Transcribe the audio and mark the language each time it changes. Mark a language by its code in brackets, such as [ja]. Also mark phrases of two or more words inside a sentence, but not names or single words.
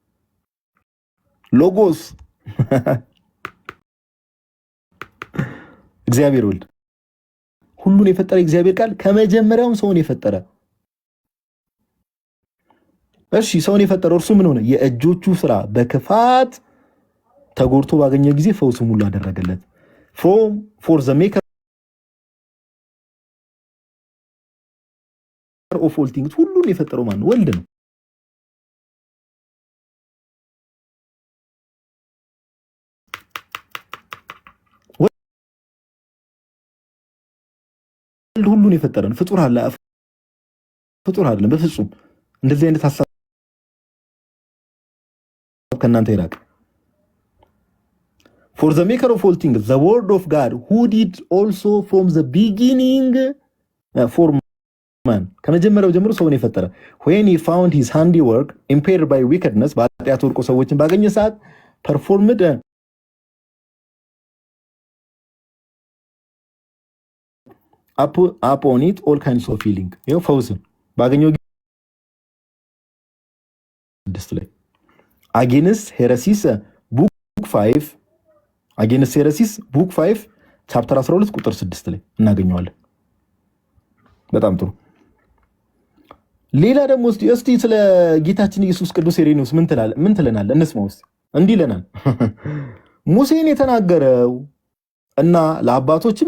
[am] ሎጎስ እግዚአብሔር ወልድ ሁሉን የፈጠረ እግዚአብሔር ቃል ከመጀመሪያውም ሰውን የፈጠረ እሺ ሰውን የፈጠረው እርሱ ምን ሆነ የእጆቹ ስራ በክፋት ተጎድቶ ባገኘ ጊዜ ፈውስም ሁሉ አደረገለት [en] for the maker of all things [am] ሁሉን የፈጠረው ማን ወልድ ነው ሁሉን የፈጠረን ፍጡር አይደለም በፍጹም እንደዚህ አይነት ሐሳብ ከናንተ ይራቅ for [en] the maker of all things the word of God who did also from the beginning for man [am] ከመጀመሪያው ጀምሮ ሰውን የፈጠረ [en] when he found his handiwork impaired by wickedness [am] በኃጢአት ወድቆ ሰዎችን ባገኘ ሰዓት [en] performed upon it all kinds of healing [am] ይሄው ፈውስን ባገኘው ላይ [en] against heresies book 5 against heresies book 5 chapter 12 [am] ቁጥር 6 ላይ እናገኘዋለን በጣም ጥሩ ሌላ ደግሞ እስቲ ስለ ጌታችን ኢየሱስ ቅዱስ ኢሬኔዎስ ምን ትለናል እንስማው እስቲ እንዲህ ይለናል ሙሴን የተናገረው እና ለአባቶችም